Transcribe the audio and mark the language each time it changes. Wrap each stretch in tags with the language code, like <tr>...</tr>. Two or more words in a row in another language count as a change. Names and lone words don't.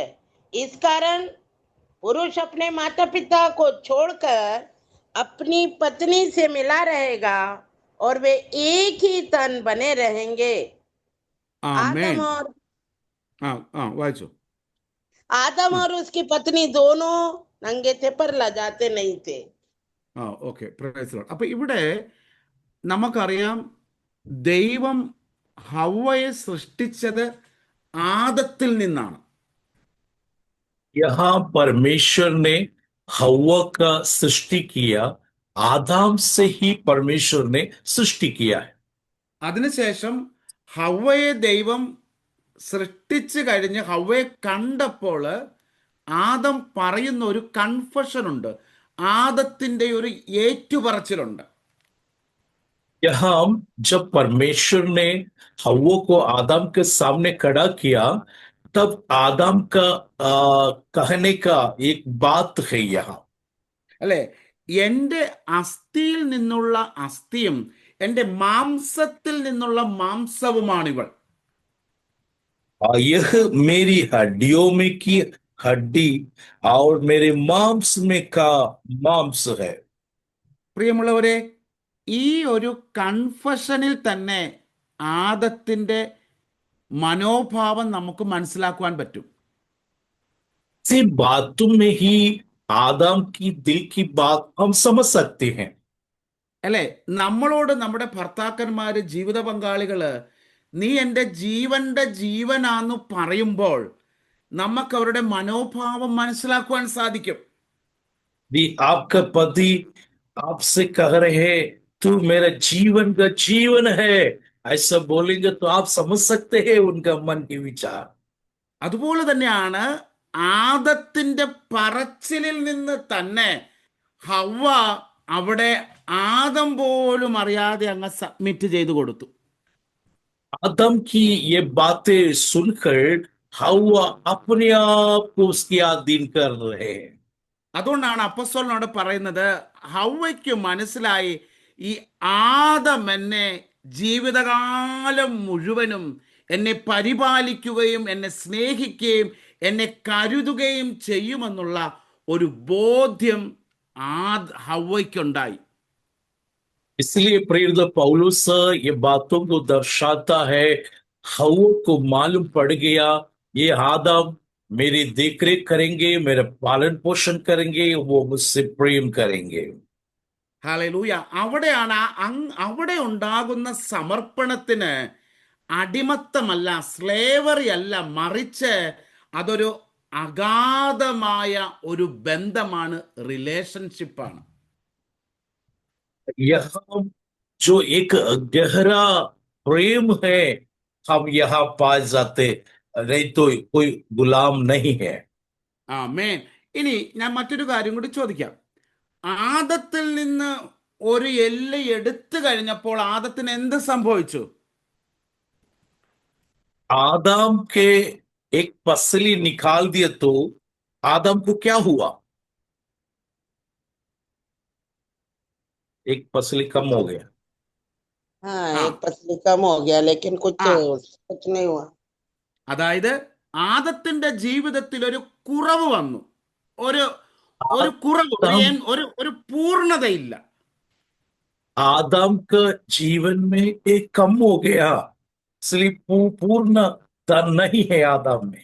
<hi>इस कारण पुरुष अपने माता पिता को छोड़कर अपनी पत्नी से मिला रहेगा और वे एक ही तन बने रहेंगे।</hi> <ml>ആമേൻ. आदम വായിച്ചു.</ml> <hi>और उसकी पत्नी दोनों नंगे थे पर लजाते नहीं थे।</hi> <en>Okay, praise Lord.</en> <ml>അപ്പൊ ഇവിടെ നമുക്കറിയാം, ദൈവം ഹവ്വയെ സൃഷ്ടിച്ചത് ആദത്തിൽ നിന്നാണ്.</ml> <hi>यहाँ परमेश्वर ने हव्वा का सृष्टि किया, आदम से ही परमेश्वर ने सृष्टि किया है।</hi> <ml>അതിനുശേഷം ഹവ്വയെ ദൈവം സൃഷ്ടിച്ചു കഴിഞ്ഞ് ഹവ്വയെ കണ്ടപ്പോൾ ആദം പറയുന്ന ഒരു കൺഫഷൻ ഉണ്ട്, ആദത്തിന്റെ ഒരു ഏറ്റുപറച്ചിലുണ്ട്.</ml> <hi>यहाँ जब परमेश्वर ने हव्वा को आदम के सामने खड़ा किया, तब आदम का कहने का एक बात है यहाँ।</hi> <ml>അല്ലെ, എൻ്റെ അസ്ഥിയിൽ നിന്നുള്ള അസ്ഥിയും എൻ്റെ മാംസത്തിൽ നിന്നുള്ള മാംസവുമാണിവൾ.</ml> <hi>यह मेरी हड्डियों में की हड्डी और मेरे मांस में का मांस है।</hi> <ml>പ്രിയമുള്ളവരെ, ഈ ഒരു കൺഫഷനിൽ തന്നെ ആദത്തിന്റെ മനോഭാവം നമുക്ക് മനസ്സിലാക്കുവാൻ പറ്റും.</ml> <hi>सिर्फ बातों में ही आदम की दिल की बात हम समझ सकते हैं।</hi> <ml>അല്ലേ? നമ്മളോട് നമ്മുടെ ഭർത്താക്കന്മാര്, ജീവിത പങ്കാളികള് നീ എൻ്റെ ജീവന്റെ ജീവനാന്ന് പറയുമ്പോൾ നമുക്ക് അവരുടെ മനോഭാവം മനസ്സിലാക്കുവാൻ സാധിക്കും.</ml> <hi>यदि आपका पति आपसे कह रहे हैं तू मेरा जीवन का जीवन है, ऐसा बोलेंगे तो आप समझ सकते हैं उनका मन के विचार।</hi> <ml>അതുപോലെ തന്നെയാണ് ആദത്തിന്റെ പറച്ചിലിൽ നിന്ന് തന്നെ ഹവ്വ അവിടെ ആദം പോലും അറിയാതെ അങ്ങ് സബ്മിറ്റ് ചെയ്തു കൊടുത്തു.</ml> <hi>आदम की ये बातें सुनकर हव्वा अपने आप को उसके अधीन कर रहे हैं।</hi> <ml>അതുകൊണ്ടാണ് അപ്പസ്തലനോട് പറയുന്നത്, ഹവ്വയ്ക്ക് മനസ്സിലായി ഈ ആദം എന്നെ ജീവിതകാലം മുഴുവനും എന്നെ പരിപാലിക്കുകയും എന്നെ സ്നേഹിക്കുകയും എന്നെ കരുതുകയും ചെയ്യുമെന്നുള്ള ഒരു ബോധ്യം ഹവ്വയ്ക്കുണ്ടായി.</ml> <hi>इसलिए प्रेरित पौलुस ये बातों को दर्शाता है, हव्वा को मालूम पड़ गया ये आदम मेरी देखरेख करेंगे, मेरा पालन पोषण करेंगे, वो मुझसे प्रेम करेंगे।</hi> <ml>ഹല്ലേലൂയ. അവിടെയാണ് അവിടെ ഉണ്ടാകുന്ന സമർപ്പണത്തിന് അടിമത്തമല്ല, സ്ലേവറി അല്ല, മറിച്ച് അതൊരു അഗാധമായ ഒരു ബന്ധമാണ്, റിലേഷൻഷിപ്പാണ്.</ml> <hi>यहाँ जो एक गहरा प्रेम है हम यहाँ पाए जाते, नहीं तो कोई गुलाम नहीं है।</hi> <ml>ആമേൻ. ഇനി ഞാൻ മറ്റൊരു കാര്യം കൂടി ചോദിക്കാം. ആദത്തിൽ നിന്ന് ഒരു എല്ല് എടുത്തു കഴിഞ്ഞപ്പോൾ ആദത്തിന് എന്ത് സംഭവിച്ചു?</ml> <hi>आदम के एक पसली निकाल दिया तो आदम को क्या हुआ? एक पसली कम हो गया। हाँ, हाँ। एक पसली कम हो गया, लेकिन कुछ हाँ। कुछ नहीं हुआ।</hi> <ml>അതായത് ആദത്തിന്റെ ജീവിതത്തിൽ ഒരു കുറവ് വന്നു, ഒരു കുറവ്, ഒരു പൂർണ്ണതയില്ല.</ml> <hi>आदम का जीवन में एक कम हो गया, इसलिए पूर्णता नहीं है आदम में।</hi>